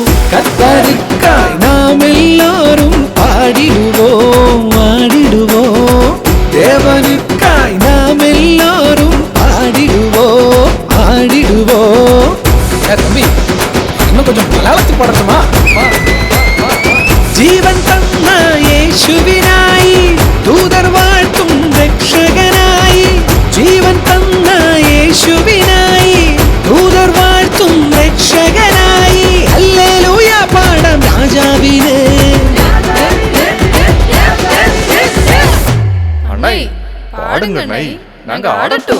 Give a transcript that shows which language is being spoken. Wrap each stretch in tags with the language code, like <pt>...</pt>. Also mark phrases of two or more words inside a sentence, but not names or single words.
<ta>கர்த்தருக்காய் நாம் எல்லோரும் பாடிடுவோம் ஆடிடுவோம். தேவனுக்காய் நாம் எல்லோரும் பாடிடுவோம் ஆடிடுவோம். தம்பி இன்னும் கொஞ்சம் மலையாளத்தில் பாடட்டுமா?</ta> <ml>ജീവൻ തന്ന യേശുവിനായി ദൂതർ വാഴ്ത്തും രക്ഷകനായി. ജീവൻ തന്ന യേശുവിനായി ദൂതർ വാഴ്ത്തും രക്ഷകനായി. ഹല്ലേലൂയ പാടാം രാജാവിനെ.</ml> <ta>அண்ணாய் பாடுங்க அண்ணாய், நாங்க ஆடட்டும்.</ta>